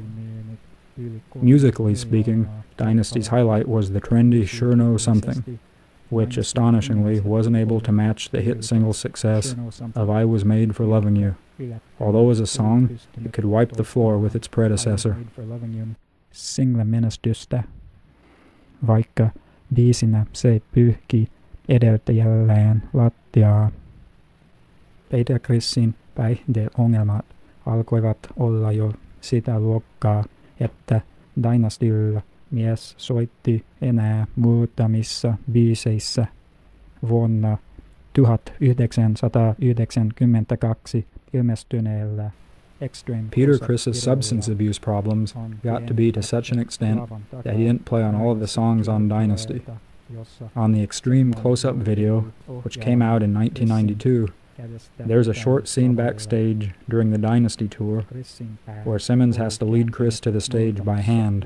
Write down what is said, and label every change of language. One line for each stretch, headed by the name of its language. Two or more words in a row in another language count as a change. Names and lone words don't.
English: Musically speaking, Dynasty's highlight was the trendy Sure Know Something, which astonishingly wasn't able to match the hit single success of I Was Made for Loving You, although as a song, it could wipe the floor with its predecessor.
Finnish: Single-menestystä, vaikka biisinä se pyyhki edeltäjälleen lattiaa. Peter Crissin päihdeongelmat alkoivat olla jo sitä luokkaa, että Dynastylla mies soitti enää muutamissa biiseissä. Vuonna 1992 ilmestyneellä
English: Peter Criss's substance abuse problems got to be to such an extent that he didn't play on all of the songs on Dynasty. On the Extreme Close-Up video, which came out in 1992, there's a short scene backstage during the Dynasty tour where Simmons has to lead Chris to the stage by hand.